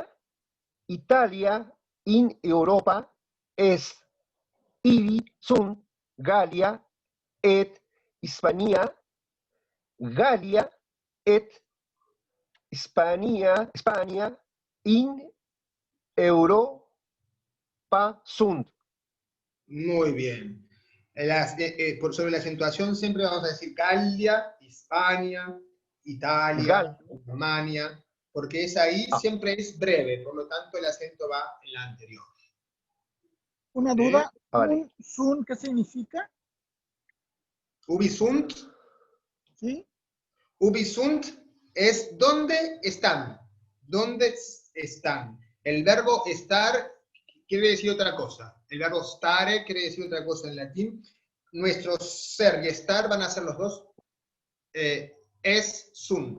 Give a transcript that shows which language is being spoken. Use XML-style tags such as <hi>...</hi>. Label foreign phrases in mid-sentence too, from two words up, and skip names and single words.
<la>Italia in Europa es. Ibi sunt Gallia et Hispania. Gallia et Hispania in Europa sunt.</la> <es>Muy bien. Sobre la acentuación siempre vamos a decir Gallia, Hispania, Italia, Germania, porque esa I siempre es breve, por lo tanto el acento va en la anterior. Una duda, ¿sun qué significa?</es> <la>Ubi sunt.</la> <es>¿Sí?</es> <la>Ubi sunt</la> <es>es ¿dónde están? ¿Dónde están? El verbo estar quiere decir otra cosa. El verbo stare quiere decir otra cosa en latín. Nuestro ser y estar van a ser los dos es sunt.</es>